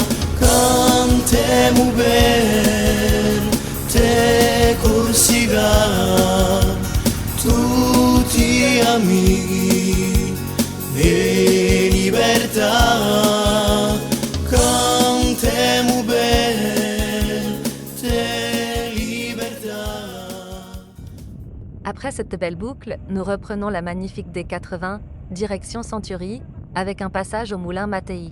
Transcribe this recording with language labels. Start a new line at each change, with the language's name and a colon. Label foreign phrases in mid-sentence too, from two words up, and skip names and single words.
Italian: Cantiamo per te Corsica, tutti amici e libertà. Cantiamo per te libertà.
French: Après cette belle boucle, nous reprenons la magnifique D80, direction Century, avec un passage au moulin Mattei.